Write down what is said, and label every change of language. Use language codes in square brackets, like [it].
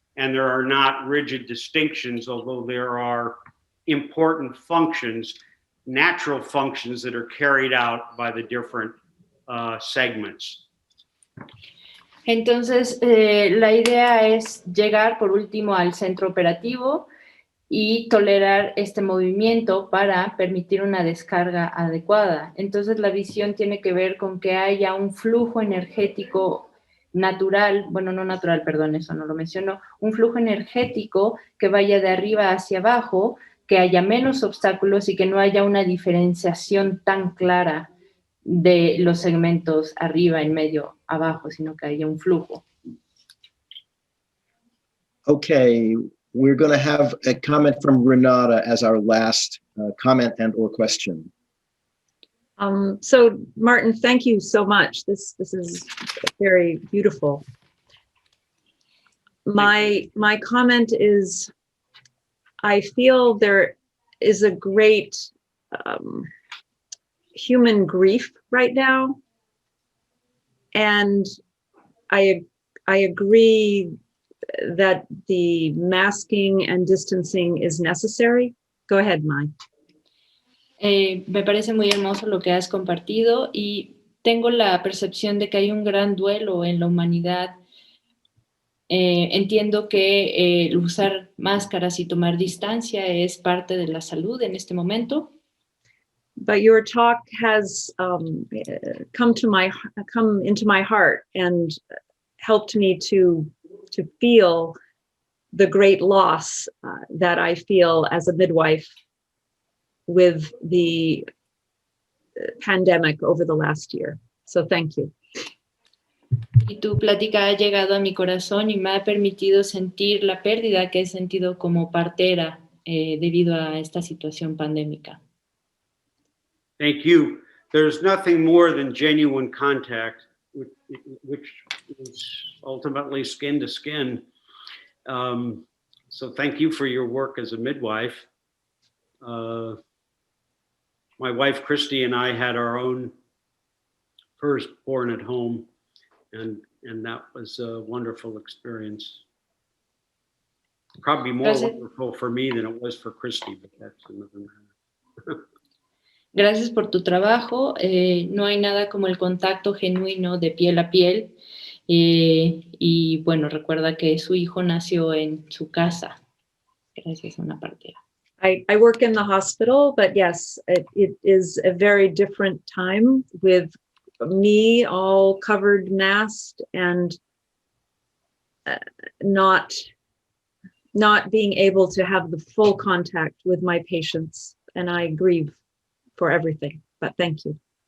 [en] And there are not rigid distinctions, although there are important functions, natural functions that are carried out by the different segments. [es] Entonces, la idea es llegar por último al centro operativo y tolerar este movimiento para permitir una descarga adecuada. Entonces, la visión tiene que ver con que haya un flujo energético natural, bueno, no natural, perdón, eso no lo menciono, un flujo energético que vaya de arriba hacia abajo, que haya menos obstáculos y que no haya una diferenciación tan clara de los segmentos arriba, en medio, abajo, sino que haya un flujo. [en] Okay, we're going to have a comment from Renata as our last comment and or question. So Martin, thank you so much. This is very beautiful. My comment is, I feel there is a great human grief right now, and I agree that the masking and distancing is necessary. Go ahead, Mai. [es] Me parece muy hermoso lo que has compartido y tengo la percepción de que hay un gran duelo en la humanidad. Entiendo que el usar máscaras y tomar distancia es parte de la salud en este momento. [en] But your talk has come into my heart and helped me to feel the great loss that I feel as a midwife with the pandemic over the last year. So thank you. [es] Y tu plática ha llegado a mi corazón y me ha permitido sentir la pérdida que he sentido como partera debido a esta situación pandémica. [en] Thank you. There's nothing more than genuine contact, which is ultimately skin to skin. So thank you for your work as a midwife. My wife, Christy, and I had our own firstborn at home, and that was a wonderful experience. Probably more wonderful for me than it was for Christy, but that's another matter. [es] Gracias por tu trabajo. No hay nada como el contacto genuino de piel a piel. Y bueno, recuerda que su hijo nació en su casa. Gracias a una partera. [en] I work in the hospital, but yes, it is a very different time with me all covered, masked, and not being able to have the full contact with my patients, and I grieve for everything, but thank you.